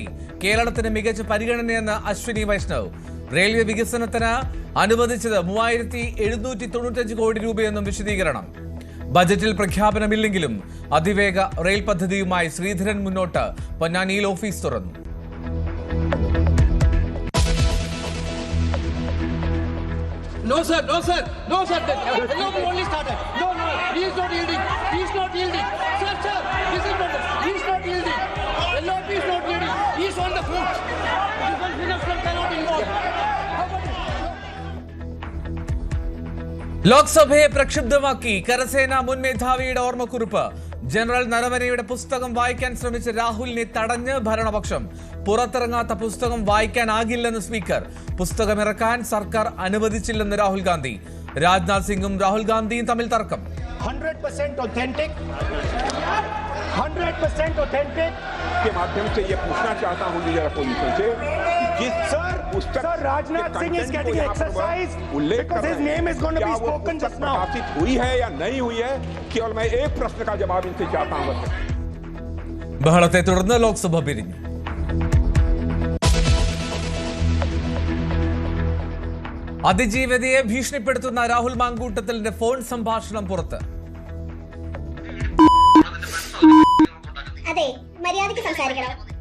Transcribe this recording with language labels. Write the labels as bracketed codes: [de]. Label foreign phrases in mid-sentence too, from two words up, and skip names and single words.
[ml] കേരളത്തിന് മികച്ച പരിഗണനയെന്ന് അശ്വിനി വൈഷ്ണവ്. റെയിൽവേ വികസനത്തിന് അനുവദിച്ചത് 3795 കോടി രൂപയെന്നും വിശദീകരണം. ബജറ്റിൽ പ്രഖ്യാപനമില്ലെങ്കിലും അതിവേഗ റെയിൽ പദ്ധതിയുമായി ശ്രീധരൻ മുന്നോട്ട്. പൊന്നാനിയിൽ ഓഫീസ് തുറന്നു. [en] No sir, no sir, no sir. LOP only started. No, he is not yielding. He is not yielding. Sir, this is not. He is not yielding. LOP is not yielding. He is on the foot. Defense minister cannot involve. [ml] ലോക്സഭയെ പ്രക്ഷുബ്ധമാക്കി കരസേന മുൻ മേധാവിയുടെ ഓർമ്മക്കുറിപ്പ്. ജനറൽ നരവനെയുടെ പുസ്തകം വായിക്കാൻ ശ്രമിച്ച രാഹുലിനെ തടഞ്ഞ് ഭരണപക്ഷം. പുറത്തിറങ്ങാത്ത പുസ്തകം വായിക്കാനാകില്ലെന്ന് സ്പീക്കർ. പുസ്തകം ഇറക്കാൻ സർക്കാർ അനുവദിച്ചില്ലെന്ന് രാഹുൽ ഗാന്ധി. രാജ്നാഥ് സിംഗും രാഹുൽ ഗാന്ധിയും തമ്മിൽ തർക്കം. [hi] 100% authentic के माध्यम से ये पूछना चाहता हूं जरा पोजीशन से जिस [en] Sir, Rajnath Singh is getting exercise because his name is going to be spoken just now. [hi] प्रकाशित हुई है या नहीं हुई है, केवल मैं एक प्रश्न का जवाब इनसे चाहता हूं. [ml] ബഹളത്തെ തുടർന്ന് ലോക്സഭ പിരിഞ്ഞു. അതിജീവതയെ ഭീഷണിപ്പെടുത്തുന്ന രാഹുൽ മാങ്കൂട്ടത്തലിന്റെ ഫോൺ സംഭാഷണം പുറത്ത്. അതെ, മര്യാദയ്ക്ക് സംസാരിക്കണം.